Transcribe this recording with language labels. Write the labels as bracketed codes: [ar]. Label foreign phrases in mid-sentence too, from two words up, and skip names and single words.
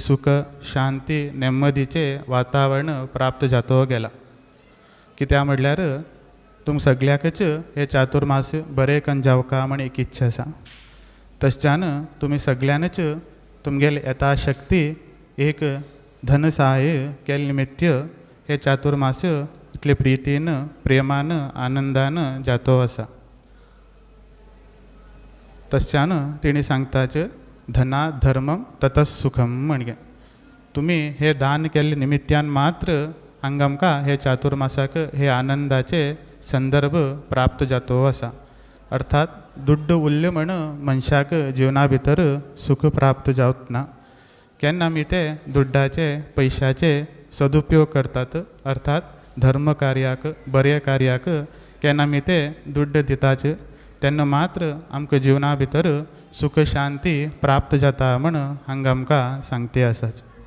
[kok] सुख शांती नेम्मदीचे वातावरण प्राप्त जातो गेला कित्याक म्हणल्यार तुम सगळ्याकच हे चातुर्मास बरें करून जावका म्हण एक इच्छा आसा तशच्यान तुमी सगळ्यांनच तुमगेले यथाशक्ती एक धनसहाय केले निमित्त हे चातुर्मास इतले प्रितीन प्रेमान आनंदान जातो आसा तशच्यान तेणी सांगताच [sa] धना धर्मम ततः सुखम [kok] म्हणगे तुमी हे दान केल्ले निमित्यान मात्र हांगा आमकां हे चातुर्मासाक हे आनंदाचे संदर्भ प्राप्त जातो आसा अर्थात दुड्ड उरले म्हण मनशाक जिवना भितर सुख प्राप्त जावच ना केन्ना आमी ते दुड्डाचे पयशाचे सदुपयोग करतात अर्थात धर्म कार्याक बरे कार्याक केन्ना आमी ते दुड्ड दितात तेन्ना मात्र आमकां जिवना भितर सुख शांती प्राप्त जाता म्हण हांगा आमकां सांगते आसाच